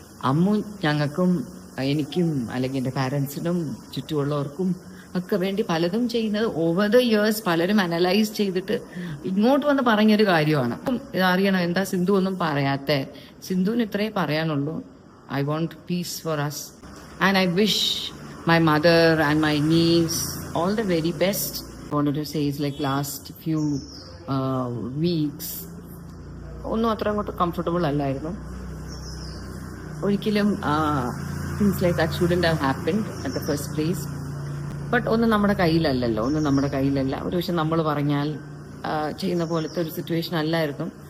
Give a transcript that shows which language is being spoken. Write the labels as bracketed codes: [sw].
[ml] അമ്മു ഞങ്ങൾക്കും എനിക്കും അല്ലെങ്കിൽ എൻ്റെ പാരൻസിനും ചുറ്റുമുള്ളവർക്കും ഒക്കെ വേണ്ടി പലതും ചെയ്യുന്നത് [en] over the years [ml] പലരും അനലൈസ് ചെയ്തിട്ട് ഇങ്ങോട്ട് വന്ന് പറഞ്ഞൊരു കാര്യമാണ്. ഇതറിയണം എന്താ സിന്ധു ഒന്നും പറയാത്ത. സിന്ധുവിന് ഇത്രേ പറയാനുള്ളൂ, [en] I want peace for us and I wish my mother and my niece all the very best. wanted to say is like last few weeks [ml] ഒന്നും അത്ര അങ്ങോട്ട് കംഫർട്ടബിൾ അല്ലായിരുന്നു. [en] ഒരിക്കലും things like that shouldn't have happened at the first place. [ml] But ഒന്നും നമ്മുടെ കയ്യിലല്ലല്ലോ, ഒന്നും നമ്മുടെ കയ്യിലല്ല. ഒരു പക്ഷെ നമ്മൾ പറഞ്ഞാൽ ചെയ്യുന്ന പോലത്തെ ഒരു സിറ്റുവേഷൻ അല്ലായിരുന്നു.